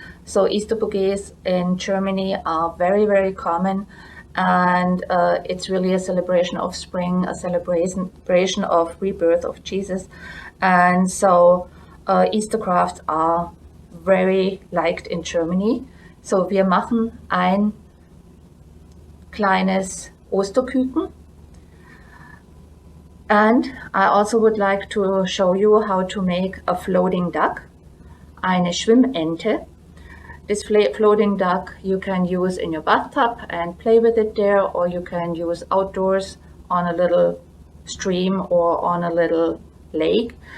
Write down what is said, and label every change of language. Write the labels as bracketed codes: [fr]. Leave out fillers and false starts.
[en] So Easter bouquets in Germany are very, very common, and it's really a celebration of spring, a celebration of rebirth of Jesus. And so Easter crafts are very liked in Germany. [de] So wir machen ein kleines Osterkücken. [en] And I also would like to show you how to make a floating duck, [de] eine Schwimmente. [en] This floating duck you can use in your bathtub and play with it there, or you can use outdoors on a little stream or on a little lake.